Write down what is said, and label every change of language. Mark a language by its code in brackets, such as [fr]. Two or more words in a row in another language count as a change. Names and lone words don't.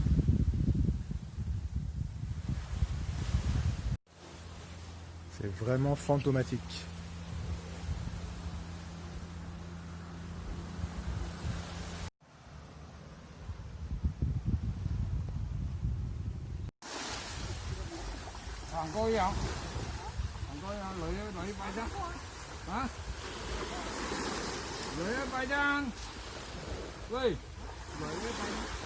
[fr] C'est vraiment fantomatique. [vi] Có gì không? Có lưỡi bay ra. Hả? Lưỡi bay ra. Ui. Lưỡi bay ra.